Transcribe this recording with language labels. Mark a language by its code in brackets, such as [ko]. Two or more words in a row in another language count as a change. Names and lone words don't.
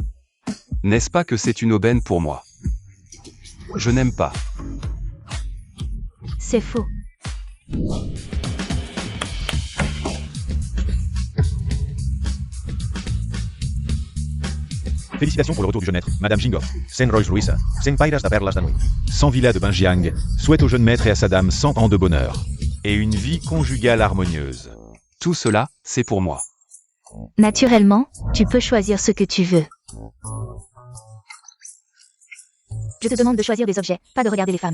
[fr] N'est-ce pas que c'est une aubaine pour moi? Je n'aime pas. C'est faux. Félicitations pour le retour du jeune maître, Madame Jingo. Sen Royce Luisa. Sen Pairas da Perlas da Nuit. 100 villas de Benjiang souhaite au jeune maître et à sa dame 100 ans de bonheur. Et une vie conjugale harmonieuse. Tout cela, c'est pour moi. Naturellement, tu peux choisir ce que tu veux. Je te demande de choisir des objets, pas de regarder les femmes.